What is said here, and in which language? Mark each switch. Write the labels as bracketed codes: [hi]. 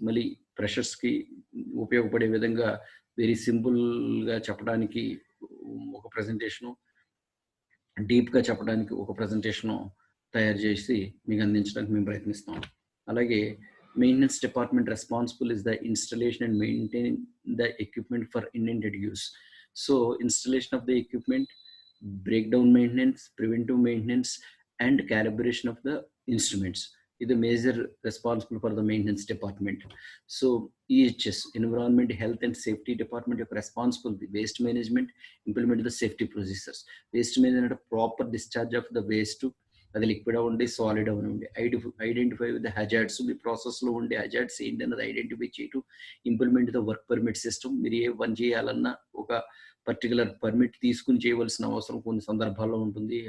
[te] మళ్ళీ ఫ్రెషర్స్‌కి ఉపయోగపడే విధంగా వెరీ సింపుల్‌గా చెప్పడానికి ఒక ప్రెజెంటేషను, డీప్‌గా చెప్పడానికి ఒక ప్రెజెంటేషను తయారు చేసి మీకు అందించడానికి మేము ప్రయత్నిస్తాం. [en] అలాగే maintenance department responsible is the installation and maintain the equipment for intended use. So, installation of the equipment, breakdown maintenance, preventive maintenance, and calibration of the instruments is the major responsible for the maintenance department. So, EHS, Environment, Health and Safety Department, is responsible for the waste management, implement the safety procedures. Waste management, proper discharge of the waste to [te] అది liquid అవ్వండి, solid అవ్వండి, [en] Identify with the hazards. [te] మీ ప్రాసెస్లో ఉండే hazards ఏంటి అన్నది identify చేయటం, [en] Implement the work permit system. [te] మీరు ఏ పని చేయాలన్నా ఒక పర్టికులర్ పర్మిట్ తీసుకుని చేయవలసిన అవసరం కొన్ని సందర్భాల్లో ఉంటుంది.